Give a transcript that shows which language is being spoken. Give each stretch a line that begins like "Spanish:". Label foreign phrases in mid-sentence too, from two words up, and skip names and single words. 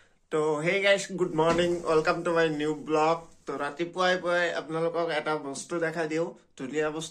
English: তো hey guys, good morning, welcome to my new vlog.
Assamese: তো ৰাতিপুৱাই পুৱাই আপোনালোকক এটা বস্তু দেখাই দিও, ধুনীয়া বস্তু।